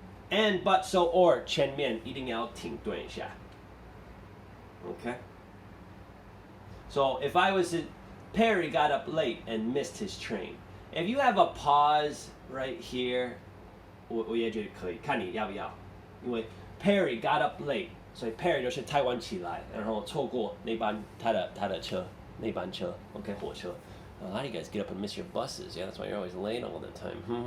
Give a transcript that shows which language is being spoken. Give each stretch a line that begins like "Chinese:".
English: And, but, so, or
Chinese: 前面一定要停顿一下
English: Okay? So if I was to, Perry got up late and missed his train. If you have a pause right here,
Chinese: 我也觉得可以，看你要不要。因为
English: Perry got up late,
Chinese: 所以 Perry 就是太晚起来，然后错过那班他的车，那班车 OK 火车。
English: A lot of you guys get up and miss your buses. Yeah, that's why you're always late all the time.